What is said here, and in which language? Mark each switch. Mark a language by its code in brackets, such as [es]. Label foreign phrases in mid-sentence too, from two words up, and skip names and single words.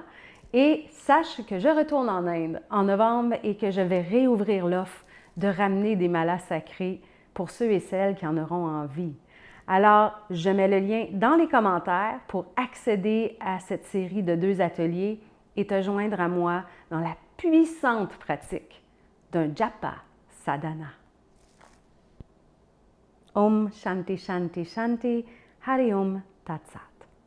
[fr] Et sache que je retourne en Inde en novembre et que je vais réouvrir l'offre de ramener des malas sacrés pour ceux et celles qui en auront envie. Alors, je mets le lien dans les commentaires pour accéder à cette série de 2 ateliers et te joindre à moi dans la puissante pratique d'un [sa] japa sadhana. Om Shanti Shanti Shanti Hari Om Tat Sat.